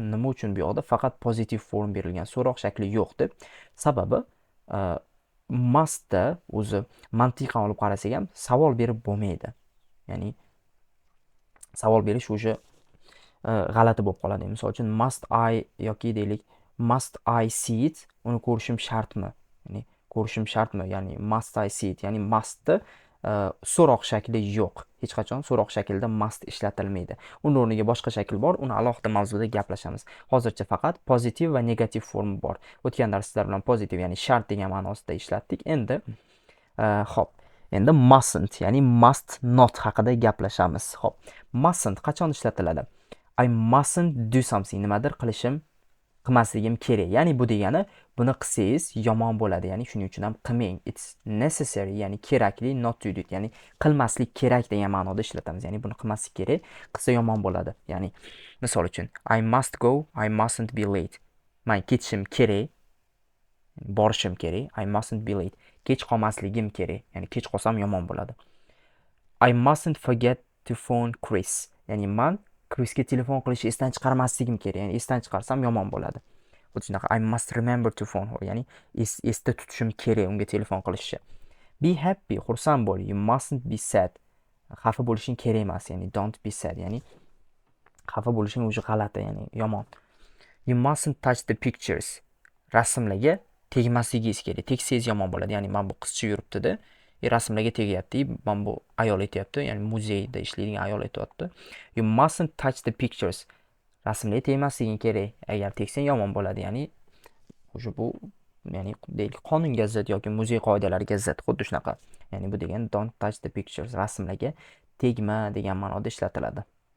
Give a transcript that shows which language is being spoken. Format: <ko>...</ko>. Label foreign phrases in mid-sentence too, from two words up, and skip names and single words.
<uz>Nima uchun bu yoqda faqat pozitiv form berilgan, so'roq shakli yo'q deb? Sababi mustda o'zi mantiqan olib qarasak ham savol berib bo'lmaydi. Ya'ni savol berish o'sha g'alati bo'lib qoladi. Misol uchun</uz> <en>must I</en> <uz>yoki deylik</uz> <en>must I see it,</en> <uz>uni ko'rishim shartmi? Ya'ni ko'rishim shartmi? Ya'ni</uz> <en>must I see it,</en> <uz>ya'ni mustni so'roq shakli yo'q. Hech qachon so'roq shaklida must ishlatilmaydi. Uni o'rniga boshqa shakl bor, uni alohida mavzuda gaplashamiz. Hozircha faqat pozitiv va negativ form bor. O'tgan darslar bilan pozitiv, ya'ni shart degan ma'nosida ishlatdik. Xo'p, endi mustn't, ya'ni must not haqida gaplashamiz. Xo'p, mustn't qachon ishlatiladi?</uz> <en>I mustn't do something,</en> <uz>nimadir qilmasligim kerak. Ya'ni bu degani buni qilsangiz yomon bo'ladi. Ya'ni shuning uchun ham qilmang.</uz> <en>It's necessary,</en> <uz>ya'ni kerakli,</uz> <en>not to do it.</en> <uz>Ya'ni qilmaslik kerak degan ma'noda ishlatamiz. Ya'ni buni qilmaslik kerak, qilsa yomon bo'ladi. Ya'ni misol uchun</uz> <en>I must go, I mustn't be late.</en> <uz>Men ketishim kerak, borishim kerak.</uz> <en>I mustn't be late.</en> <uz>Kech qolmasligim kerak. Ya'ni kech qolsam yomon bo'ladi.</uz> <en>I mustn't forget to phone Chris.</en> <uz>Ya'ni men Chrisga telefon qilishni esdan chiqarmasligim kerak. Ya'ni esdan chiqarsam yomon bo'ladi. Xuddi shunaqa</uz> <en>I must remember to phone her.</en> <uz>Ya'ni esda tutishim kerak unga telefon qilishni.</uz> <en>Be happy,</en> <uz>xursand bo'l.</uz> <en>You mustn't be sad.</en> <uz>Xafa bo'lishing kerak emas. Ya'ni</uz> <en>don't be sad.</en> <uz>Ya'ni xafa bo'lishing o'zi g'alati, ya'ni yomon.</uz> <en>You mustn't touch the pictures.</en> <uz>Rasmlarga tegmasligingiz kerak. Tegsangiz yomon bo'ladi. Ya'ni men bu qizcha yuribdi-da, rasmlarga tegyapti, men bu ayol aytyapti, ya'ni muzeyda ishlaydigan ayol aytyapti.</uz> <en>You mustn't touch the pictures.</en> <uz>Rasmlarga tegmasliging kerak. Agar tegsang yomon bo'ladi. Ya'ni o'sha bu, ya'ni deylik qonunga zid yoki muzey qoidalariga zid, xuddi shunaqa. Ya'ni bu degan</uz> <en>don't touch the pictures,</en> <uz>rasmlarga tegma degan ma'noda ishlatiladi.</uz>